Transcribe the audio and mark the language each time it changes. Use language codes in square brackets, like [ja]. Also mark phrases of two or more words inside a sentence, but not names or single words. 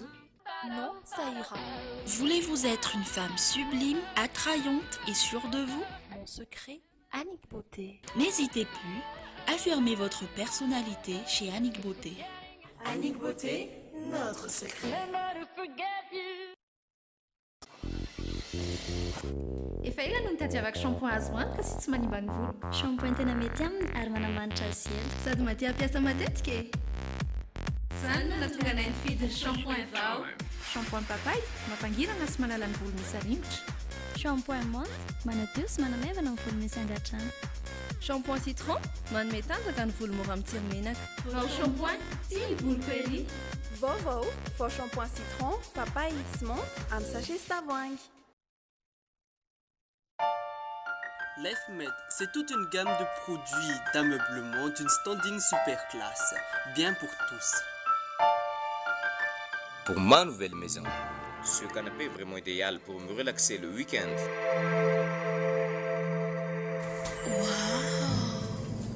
[fr] Non, ça ira. Voulez-vous être une femme sublime, attrayante et sûre de vous? Mon secret, Annick Beauté. N'hésitez plus, affirmez votre personnalité chez Annick Beauté. Annick Beauté, notre secret. [mg] Efa ela no nitadiavako shampoing azo antoka sy tsy manimba ny volo. Shampoing tena mety aminy ary manamanitra azy ela. Sady maty ampiasa matetika e. Zany no nahatonga anay nifidy ny shampoing vao. Shampoing papay mampangirana sy manala ny volo misy aringotra. [fr] Shampoing menthe [mg] manadio sy manamevana ny volo misy angatrana. [fr] Shampoing citron [mg] manome tanjaka ny volo mora mitsiro menaka. Vao shampoing tia ny volo query. Vao [fr] shampoing citron, [mg] papay sy menthe amin'ny sachet sy tavoahangy. [fr] Lefmed, c'est toute une gamme de produits d'ameublement d'une standing super classe, bien pour tous. Pour ma nouvelle maison, ce canapé est vraiment idéal pour me relaxer le week-end. Waouh!